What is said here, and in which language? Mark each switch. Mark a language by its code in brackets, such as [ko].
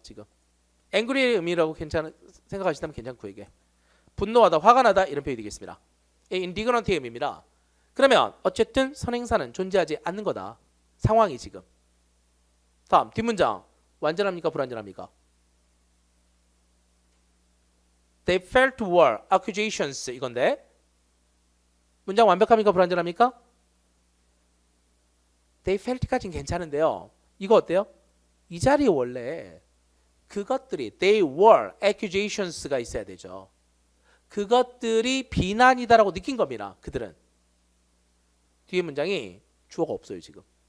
[ko] 지금 angry의 의미라고 생각하시다면 괜찮고 이게 분노하다, 화가 나다 이런 표현이 되겠습니다. indignant의 의미입니다. 그러면 어쨌든 선행사는 존재하지 않는 거다. 상황이 지금. 다음 뒷문장 완전합니까? 불완전합니까? [en] They felt were accusations [ko] 이건데 문장 완벽합니까? 불완전합니까? They felt까지는 괜찮은데요. 이거 어때요? 이 자리에 원래 그것들이 [en] they were accusations [ko] 가 있어야 되죠. 그것들이 비난이다라고 느낀 겁니다. 그들은. 뒤에 문장이 주어가 없어요. 지금.